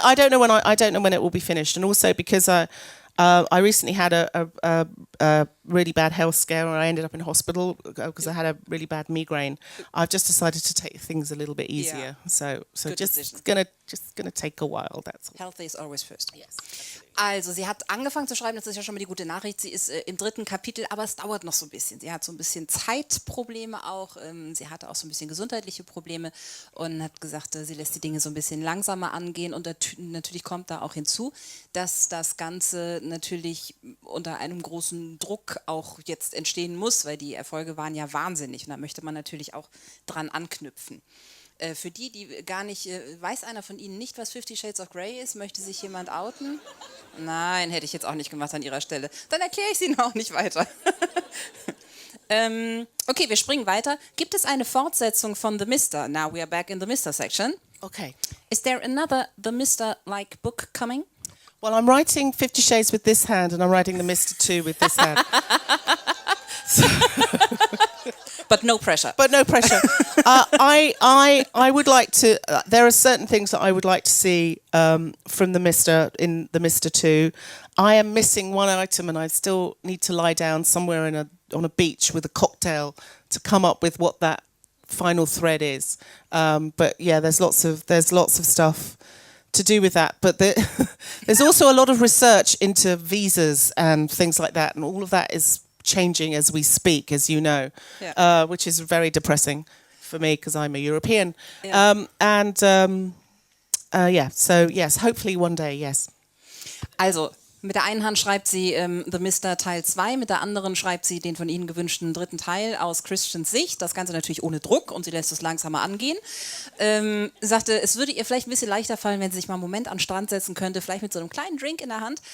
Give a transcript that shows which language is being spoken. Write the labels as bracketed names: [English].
[English] I don't know when it will be finished, and also because I recently had a really bad health scare, and I ended up in hospital because I had a really bad migraine. I've just decided to take things a little bit easier. So Good decision. just gonna take a while. That's all. Healthy is always first. Yes. [German] Also, sie hat angefangen zu schreiben, das ist ja schon mal die gute Nachricht. Sie ist im 3. Kapitel, aber es dauert noch so ein bisschen. Sie hat so ein bisschen Zeitprobleme auch. Sie hatte auch so ein bisschen gesundheitliche Probleme und hat gesagt, sie lässt die Dinge so ein bisschen langsamer angehen. Und natürlich kommt da auch hinzu, dass das Ganze natürlich unter einem großen Druck auch jetzt entstehen muss, weil die Erfolge waren ja wahnsinnig. Und da möchte man natürlich auch dran anknüpfen. Für die gar nicht, weiß einer von Ihnen nicht, was 50 Shades of Grey ist? Möchte sich jemand outen? Nein, hätte ich jetzt auch nicht gemacht an Ihrer Stelle. Dann erkläre ich es Ihnen auch nicht weiter. Okay, wir springen weiter. Gibt es eine Fortsetzung von The Mister? [English] Now we are back in the Mister section. Okay. Is there another The Mister-like book coming? Well, I'm writing 50 Shades with this hand, and I'm writing the Mr. 2 with this hand. But no pressure. But no pressure. I would like to. There are certain things that I would like to see from the Mister in the Mister 2. I am missing one item, and I still need to lie down somewhere on a beach with a cocktail to come up with what that final thread is. But yeah, there's lots of stuff to do with that. But there's also a lot of research into visas and things like that, and all of that is changing as we speak, as you know, which is very depressing for me because I'm a European. So yes, hopefully one day, yes. [German] Also, mit der einen Hand schreibt sie The Mister Teil 2, mit der anderen schreibt sie den von Ihnen gewünschten dritten Teil aus Christians Sicht. Das Ganze natürlich ohne Druck und sie lässt es langsamer angehen. Sagte, es würde ihr vielleicht ein bisschen leichter fallen, wenn sie sich mal einen Moment an den Strand setzen könnte, vielleicht mit so einem kleinen Drink in der Hand.